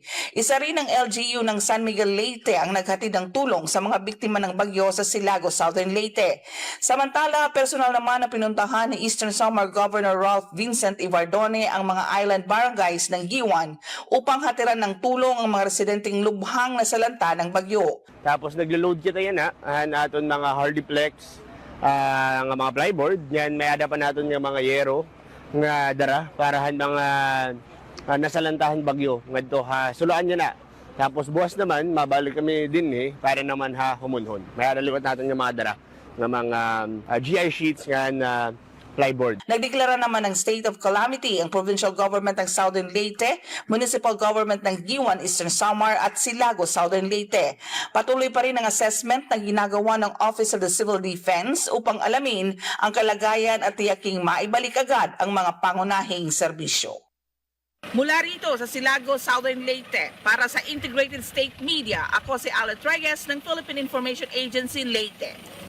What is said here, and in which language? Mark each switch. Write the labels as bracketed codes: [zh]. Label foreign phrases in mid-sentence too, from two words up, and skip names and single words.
[tl] Isa rin ang LGU ng San Miguel Leyte ang naghatid ng tulong sa mga biktima ng bagyo sa Silago, Southern Leyte. Samantala, personal naman na pinuntahan ni Eastern Samar Governor Ralph Vincent Ivardone ang mga island barangays ng Giwan upang hatiran ng tulong ang mga residenteng lubhang nasalanta ng bagyo. [war] Tapos naglo-load kita yan aton mga hardiplex, nga mga plyboard, yan may ada pa naton nga mga yero nga dara para mga nasalantahan bagyo ngadto ha suluan niya na. Tapos buwas naman mabalik kami din para naman humunhon. May adaliwat naton nga mga dara nga mga [en] GI sheets [war] nga na plyboard. [tl] Nagdeklara naman ng [en] state of calamity [tl] ang provincial government ng Southern Leyte, municipal government ng Giwan, Eastern Samar at Silago, Southern Leyte. Patuloy pa rin ang assessment na ginagawa ng Office of the Civil Defense upang alamin ang kalagayan at tiyaking maibalik agad ang mga pangunahing serbisyo. Mula rito sa Silago, Southern Leyte, para sa Integrated State Media, ako si Alet Reyes ng Philippine Information Agency Leyte.